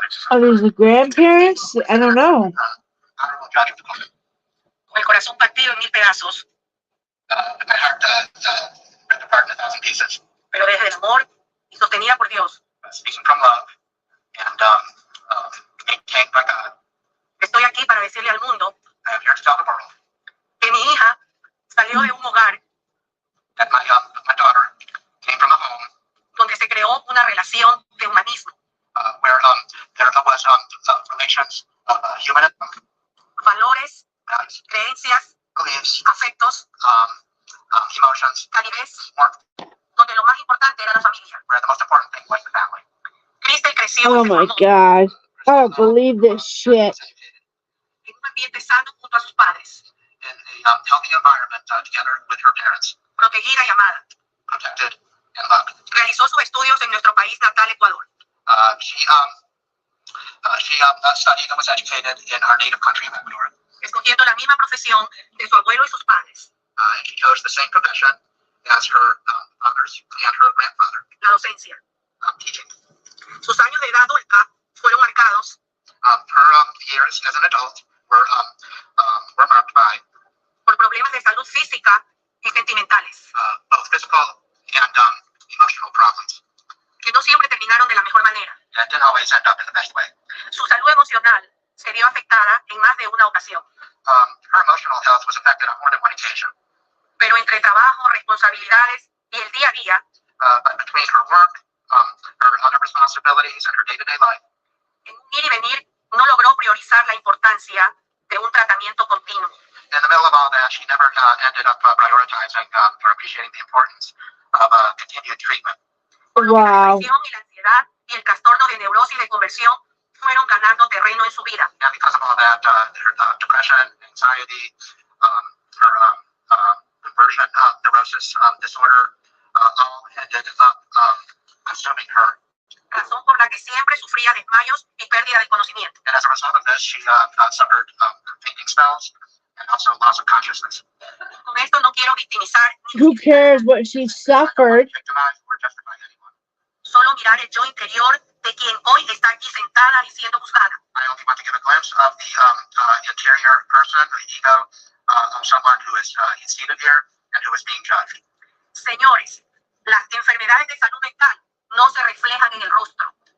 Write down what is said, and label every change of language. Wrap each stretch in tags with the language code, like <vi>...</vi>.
<en>Are these the grandparents? I don't know. Honorable Judge of the Court.</en> <es>Con el corazón partido en 1000 pedazos.</es> <en>My heart ripped apart in 1,000 pieces.</en> <es>Pero desde el amor y sostenida por Dios.</es> <en>Speaking from love and maintained by God.</en> <es>Estoy aquí para decirle al mundo.</es> <en>I am here to tell the world.</en> <es>Que mi hija salió de un hogar.</es> <en>That my daughter came from a home.</en> <es>Donde se creó una relación de humanismo.</es> <en>Where there was relations of humanism.</en> <es>Valores, creencias,</es> <en>beliefs,</en> <es>afectos,</es> <en>emotions,</en> <es>calidez, donde lo más importante era la familia.</es> <en>Where the most important thing was the family.</en> <es>Crystal creció.</es> <en>Oh my God. I don't believe this shit.</en> <es>En un ambiente sano junto a sus padres.</es> <en>In a healthy environment together with her parents.</en> <es>Protegida y amada.</es> <en>Protected and loved.</en> <es>Realizó sus estudios en nuestro país natal, Ecuador.</es> <en>She studied and was educated in our native country of Ecuador.</en> <es>Escogiendo la misma profesión de su abuelo y sus padres.</es> <en>She chose the same profession as her mothers and her grandfather.</en> <es>La docencia.</es> <en>Teaching.</en> <es>Sus años de edad adulta fueron marcados.</es> <en>Her years as an adult were marked by.</en> <es>Por problemas de salud física y sentimentales.</es> <en>Both physical and emotional problems.</en> <es>Que no siempre terminaron de la mejor manera.</es> <en>That didn't always end up in the best way.</en> <es>Su salud emocional se vio afectada en más de una ocasión.</es> <en>Her emotional health was affected on more than one occasion.</en> <es>Pero entre trabajo, responsabilidades y el día a día.</es> <en>But between her work, her other responsibilities and her day-to-day life.</en> <es>En un ir y venir, no logró priorizar la importancia de un tratamiento continuo.</es> <en>In the middle of all that, she never ended up prioritizing or appreciating the importance of continued treatment. Wow.</en> <es>La depresión y la ansiedad y el trastorno de neurosis de conversión fueron ganando terreno en su vida.</es> <en>And because of all that, her depression, anxiety, her conversion neurosis disorder, all ended up consuming her.</en> <es>Razón por la que siempre sufría desmayos y pérdida de conocimiento.</es> <en>And as a result of this, she suffered fainting spells and also loss of consciousness.</en> <es>Con esto no quiero victimizar.</es> <en>Who cares what she suffered? Victimize or justify anyone.</en> <es>Solo mirar el yo interior de quien hoy está aquí sentada y siendo juzgada.</es> <en>I only want to give a glimpse of the interior person, the ego of someone who is seated here and who is being judged.</en> <es>Señores, las enfermedades de salud mental no se reflejan en el rostro.</es>